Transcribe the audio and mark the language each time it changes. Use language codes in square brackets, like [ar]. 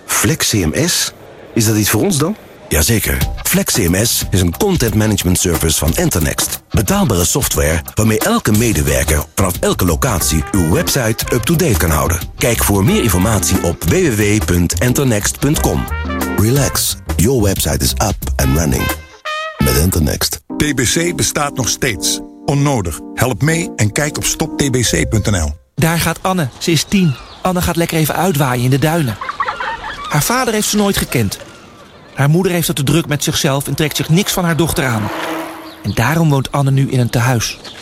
[nl] FlexCMS? Is dat iets voor ons dan? Jazeker. FlexCMS is een content management service van Enternext. Betaalbare software waarmee elke medewerker vanaf elke locatie uw website up-to-date kan houden. Kijk voor meer informatie op www.enternext.com. [en] Relax. Your website is up and running. [nl] Met Enternext. TBC bestaat nog steeds. Onnodig. Help mee en kijk op stoptbc.nl. Daar gaat Anne. Ze is 10. Anne gaat lekker even uitwaaien in de duinen. Haar vader heeft ze nooit gekend. Haar moeder heeft het te druk met zichzelf en trekt zich niks van haar dochter aan. En daarom woont Anne nu in een tehuis.